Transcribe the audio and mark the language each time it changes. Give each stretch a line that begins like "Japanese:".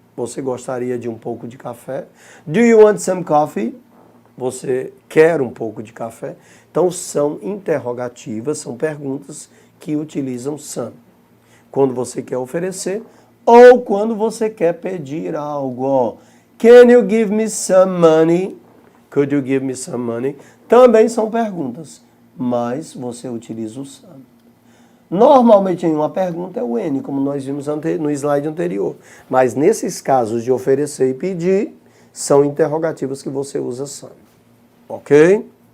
Portuguese: Você gostaria de um pouco de café.
English: Do you want some coffee?
Portuguese: Você quer um pouco de café? Então, são interrogativas, são perguntas que utilizam some. Quando você quer oferecer ou quando você quer pedir algo.
English: Ó, can you give me some money? Could you give me some money?
Portuguese: Também são perguntas, mas você utiliza o some. Normalmente em uma pergunta é o N, como nós vimos no slide anterior. Mas nesses casos de oferecer e pedir, são interrogativas que você usa some. Ok?